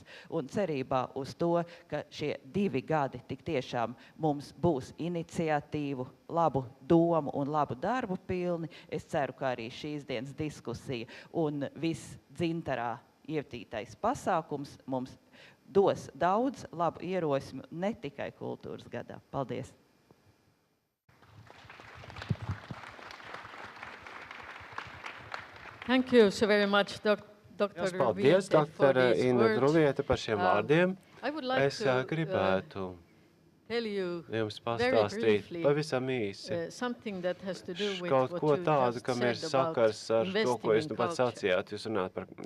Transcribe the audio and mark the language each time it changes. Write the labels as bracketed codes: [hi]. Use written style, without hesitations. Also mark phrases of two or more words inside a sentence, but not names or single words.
[lv] Un cerībā uz to, ka šie 2 gadi tik tiešām mums būs iniciatīvu, labu domu un labu darbu pilni, es ceru, ka arī šīs dienas diskusija un viss dzintarā ietītais pasākums mums dos daudz labu ierosmi ne tikai kultūras gadā. Paldies! [en] Thank you so very much, Dr. [lv] Paldies, doktora Inna Druliete, par šiem vārdiem. Es gribētu jums pastāstīt pavisam īsi kaut ko tādu, kam ir sakars ar to, ko jūs nu pats sacījāt.